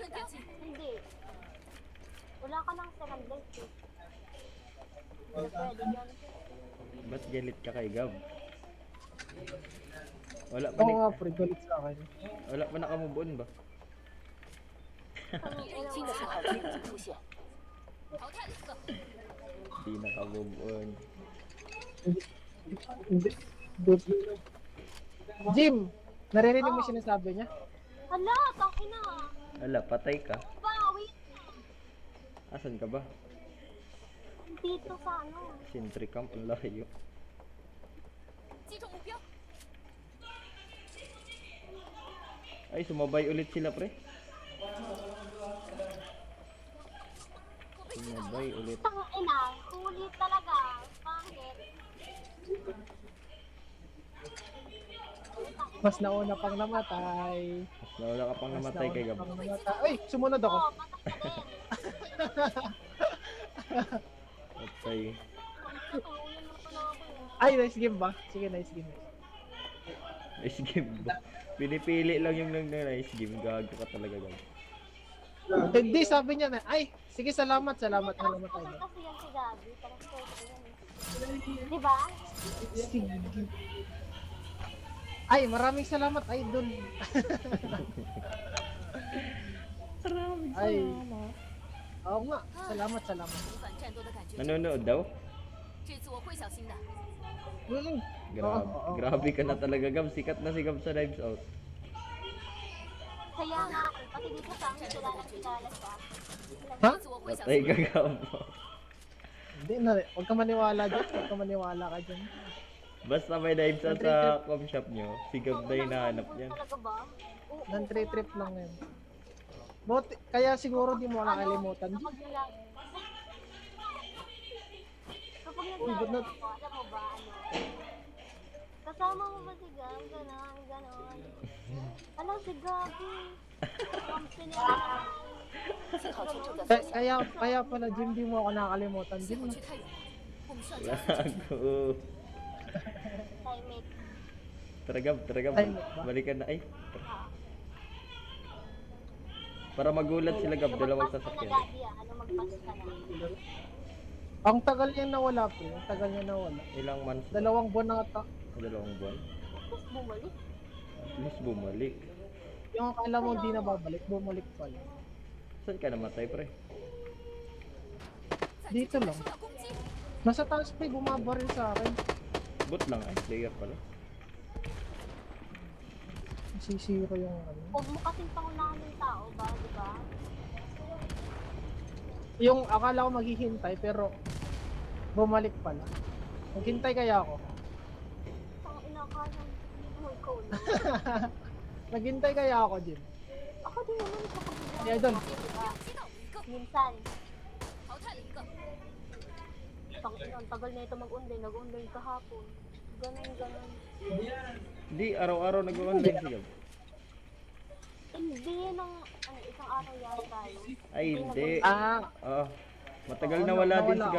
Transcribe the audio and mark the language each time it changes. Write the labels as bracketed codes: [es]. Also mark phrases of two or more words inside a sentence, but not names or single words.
[tl] Hindi. Wala ka ng [en] second life, [tl] eh. Hindi pwede yun. Ba't galit ka kay Gab? Wala pa Oo ni... nga, pre. Galit sa akin. Wala pa nakamove on ba? ang ina 金 mo. [zh] 字号的影子出现，淘汰了一个。 [tl] Di nakamove on. Hindi. Jim! Naririnig mo sinasabi niya? Hala, tangina. Wala, patay ka. Bawi. Asan ka ba? Dito sa ano. [en] Sentry camp, [tl] ang layo. [zh] 击中目标， [tl] Ay, sumabay ulit sila, pre. Sumabay ulit. Tangina, sulit talaga. Pangit. Mas nauna pang namatay. Mas nawala ka pang Mas namatay kay nauna Gab. pang namatay. Ay, sumunod ako. Oo, patay ka din. Patay. Tutulungan mo pala ako, eh. Ay, [en] nice game [tl] ba? Sige, [en] nice game. Nice game [tl] ba? Pinipili lang yung [en] nice game. [tl] Gago ka talaga, Gab. Hindi, sabi niya na, ay, sige, salamat na namatay. Kasi yan si Gabi. Parang pwede yan, eh. Di ba? Sige. Ay, maraming salamat, idol. Maraming Ay. Oo nga, salamat. [zh] 重返战斗的感觉。 [tl] Nanonood daw? [zh] 这次我会小心的。 [tl] Grabe, grabe ka na talaga, Gab. Sikat na si Gab sa Lives Out. Kaya nga, pati dito sa amin, kilala siya. Ha? [zh] 这次我会小 [tl] Patay [zh] 心 [tl] ka, [zh] 的。 [tl] Gab. Hindi na, huwag ka maniwala dyan. Huwag ka maniwala ka dyan. Basta may Lives Out sa [en] com shop [tl] nyo, si Gab na hinahanap niyan. Talaga ba? Oo. Nan-trip lang yan. Kaya siguro di mo nakalimutan. Kapag nilag... Kapag Uy, ba't naglalaro ko, alam mo ba, ano? Kasama mo ba si Gab? Ganon. Alam si Gabi. Kampi niya. [zh] 信号圈正在缩小， [tl] Kaya pala, Jim, di mo ako nakalimutan. [zh] 切 [tl] Jim, [zh] 不 [tl] no? [zh] 去太远，我们需要加速。 [tl] Gago. Timate. Tara, Gab. Ay, ba? Balikan na. Ay. Para magulat sila, Gab. Dalawang Magpas ka na, sasakyan. Gabi, ah. Ano magpas ka na? Ang tagal niya nawala, pre. Ang tagal niya nawala. Ilang months? 2 buwan na ata. 2 buwan. Tapos bumalik. At least bumalik. Yung akala mo di na babalik, bumalik pala. Saan ka namatay, pre? [zh] 在 [tl] Dito [zh] 这 [tl] lang. [zh] 受到攻击， [tl] Nasa taas pa, bumabaril sa akin. Bot lang ay. Player pala. Sisiro yung ano. Huwag mo kasing pangunahan ng tao ba, di ba? Yung akala ko maghihintay, pero bumalik pala. Maghintay kaya ako. Ang inakala mo ikaw na. Naghintay kaya ako, Jim. Ako din naman kapag [en] Yeah, idol. [zh] 击倒一个， [tl] minsan, [zh] 淘汰了一个。 [tl] ang tagal na ito mag-online, nag-online kahapon. Ganon. Hindi, araw-araw nag-online si Gab. Hindi ng isang araw yata yun. Ay, hindi. Ah, Oo. Matagal nawala din si Gab.